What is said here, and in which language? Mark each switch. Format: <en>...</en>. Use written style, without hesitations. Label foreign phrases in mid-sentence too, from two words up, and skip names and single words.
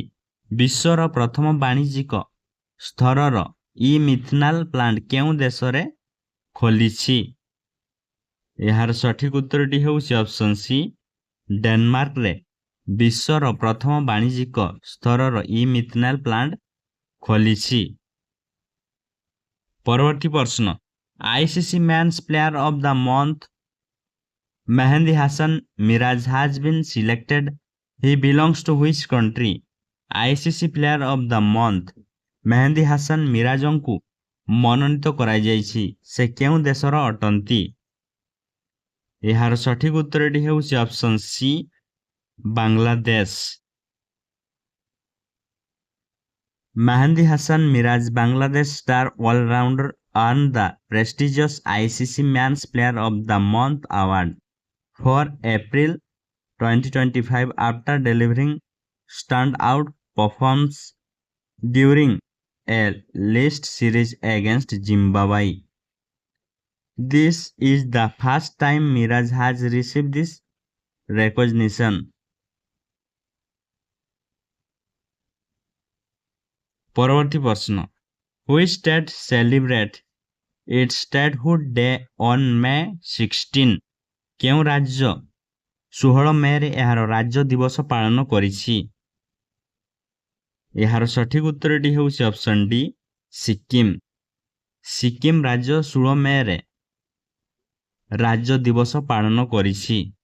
<or>ବିଶ୍ୱର ପ୍ରଥମ ବାଣିଜ୍ୟିକ ସ୍ତରର ମିଥନାଲ ପ୍ଲାଣ୍ଟ କେଉଁ ଦେଶରେ ଖୋଲିଛି? ଏହାର ସଠିକ ଉତ୍ତରଟି ହେଉଛି</or> <en>option C,</en> <or>ଡେନମାର୍କରେ ବିଶ୍ୱର ପ୍ରଥମ ବାଣିଜ୍ୟିକ ସ୍ତରର ମିଥନାଲ ପ୍ଲାଣ୍ଟ ଖୋଲିଛି। ପରବର୍ତ୍ତୀ ପ୍ରଶ୍ନ,</or> <en>ICC Men's Player of the Month Mehdi Hasan Miraj has been selected. He belongs to which country?</en> <or>ICC Player of the Month ମେହେନ୍〜ହାସାନ ମିରାଜଙ୍କୁ ମନୋନୀତ କରାଯାଇଛି। ସେ କେଉଁ ଦେଶର ଅଟନ୍ତି? ଏହାର ସଠିକ ଉତ୍ତରଟି ହେଉଛି</or> <en>option C,</en> <or>ବାଂଲାଦେଶ। ମେହେନ୍ଦି ହାସାନ ମିରାଜ, ବାଂଲାଦେଶ</or> <en>star allrounder, earned the prestigious ICC Men's Player of the Month award for April 2025 after delivering standout performance during a list series against Zimbabwe. This is the first time Miraj has received this recognition.</en> <or>ପରବର୍ତ୍ତୀ ପ୍ରଶ୍ନ,</or> <en>which state celebrate its statehood day on May 16?</en> <or>କେଉଁ ରାଜ୍ୟ 16 ମେରେ ଏହାର ରାଜ୍ୟ ଦିବସ ପାଳନ କରିଛି? ଏହାର ସଠିକ ଉତ୍ତରଟି ହେଉଛି</or> <en>option D,</en> <or>ସିକିମ। ସିକିମ ରାଜ୍ୟ 16 ମେରେ ରାଜ୍ୟ ଦିବସ ପାଳନ କରିଛି।</or>